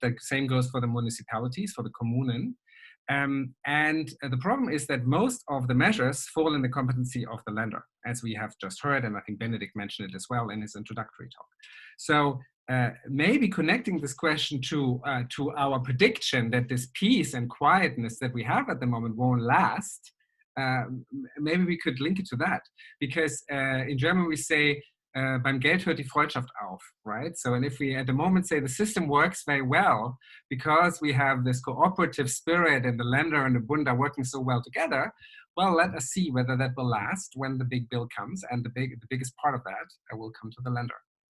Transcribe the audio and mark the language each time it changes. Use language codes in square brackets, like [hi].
[en] The same goes for the municipalities, for the Kommunen. And the problem is that most of the measures fall in the competency of the lender, as we have just heard, and I think Benedikt mentioned it as well in his introductory talk. So maybe connecting this question to our prediction that this peace and quietness that we have at the moment won't last, maybe we could link it to that. Because in German we say, [de] beim Geld hört die Freundschaft auf, [en] right? So, and if we at the moment say the system works very well because we have this cooperative spirit and the lender and the Bund are working so well together, well, let us see whether that will last when the big bill comes, and the biggest part of that will come to the lender.